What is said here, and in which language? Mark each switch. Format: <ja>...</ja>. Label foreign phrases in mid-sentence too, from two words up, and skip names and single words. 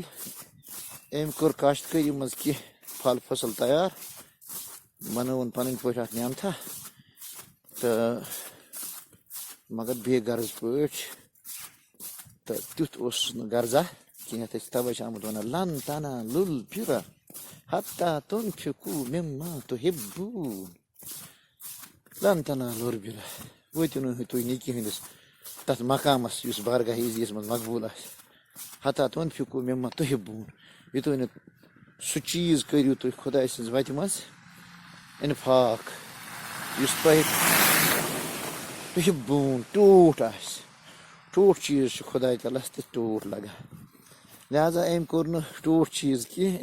<ks>أمۍ کٔر کاشتکٲری منٛز کینٛہہ پھل فصل تیار بنٲوٕن پنٕنۍ پٲٹھۍ اکھ نعمتھا تو مگر بے غرض پٲٹھۍ تہٕ تیُتھ اوس نہٕ غرضا کینٛہہ تہٕ تَوَے چھِ آمُت وَنان</ks> <ar>لَن تَنالُل بِرَ حَتَّى تُنفِقوٗ مِمَّا تُحِبُّونَ لَن تَنالُل بِرَ</ar> <ks>وٲتِو نہٕ تُہۍ نیکی ہٕنٛدِس تَتھ مقامَس یُس بارگاہ عزیَس منٛز مقبوٗل آسہِ</ks> <ar>حَتَّى تُنفِقوٗ مِمَّا تُحِبُّونَ</ar> <ks>یوٚتانۍ نہٕ سُہ چیٖز کٔرِو تُہۍ خۄداے سٕنٛزِ وَتہِ منٛز اِنفاق یُس تۄہہِ تُحِبوٗن ٹوٹھ آسہِ ٹوٹھ چیٖز چھُ خۄداے تعالیٰ ہَس تہِ ٹوٹھ لگان لہذا أمۍ کوٚر نہٕ ٹوٹھ چیٖز کینٛہہ</ks>